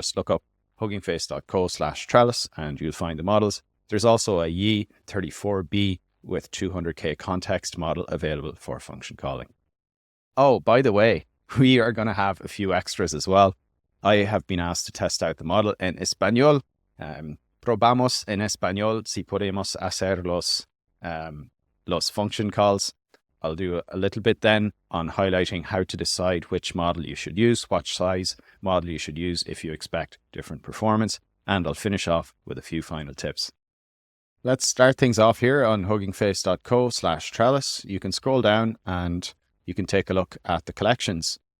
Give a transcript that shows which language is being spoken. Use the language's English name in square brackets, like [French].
[English] Just look up huggingface.co/Trellis and you'll find the models. There's also a Yi34B with 200k context model available for function calling. Oh, by the way, we are going to have a few extras as well. I have been asked to test out the model [Spanish] en español. Probamos en español si podemos hacer los function calls. [English] I'll do a little bit then on highlighting how to decide which model you should use, what size model you should use if you expect different performance, and I'll finish off with a few final tips. Let's start things off here on huggingface.co/Trellis. You can scroll down and you can take a look at the collections.